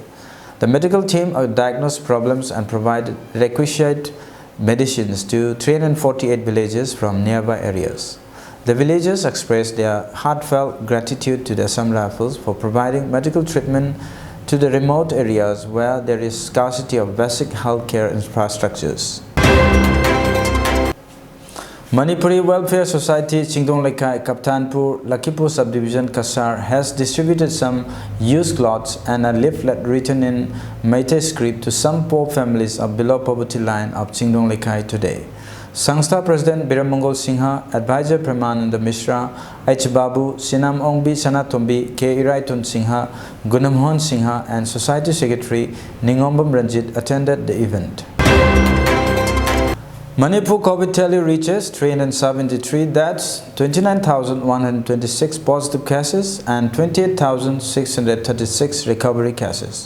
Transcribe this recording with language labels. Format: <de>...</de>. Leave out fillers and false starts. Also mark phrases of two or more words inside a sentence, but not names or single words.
<en>The medical team diagnosed problems and provided requisite medicines to 348 villages from nearby areas. The villagers expressed their heartfelt gratitude to the Assam Rifles for providing medical treatment to the remote areas where there is scarcity of basic healthcare infrastructures. Manipuri Welfare Society, Chingdong Lekai, Kaptanpur, Lakipur Subdivision, Kasar has distributed some used clothes and a leaflet written in Meitei script to some poor families of below poverty line of Chingdong Lekai today. Sangstha President Biramongol Singha, Advisor Premananda Mishra, H. Babu, Sinam Ongbi Sanatombi, K. Iraitun Singha, Gunamhon Singha and Society Secretary Ningombam Ranjit attended the event. Manipur COVID tally reaches 373 deaths, 29,126 positive cases and 28,636 recovery cases.</en>